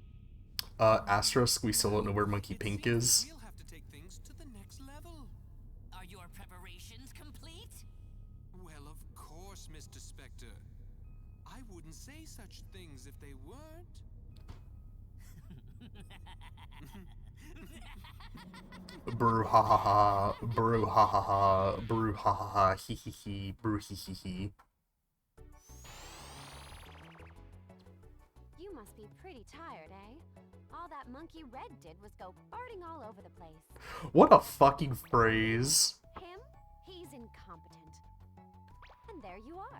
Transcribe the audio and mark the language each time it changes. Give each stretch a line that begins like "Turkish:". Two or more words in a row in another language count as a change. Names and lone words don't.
English: Asterisk, we still don't know where Monkey Pink is. We'll have to take things to the next level. Are your preparations complete? Well, of course, Mr. Spectre. I wouldn't say such things if they weren't. Brew ha ha ha, brew ha ha ha, brew ha ha ha, hee hee hee, brew hee hee hee. You must be pretty tired, eh? All that Monkey Red did was go farting all over the place. What a fucking phrase. Him? He's incompetent. And there you are.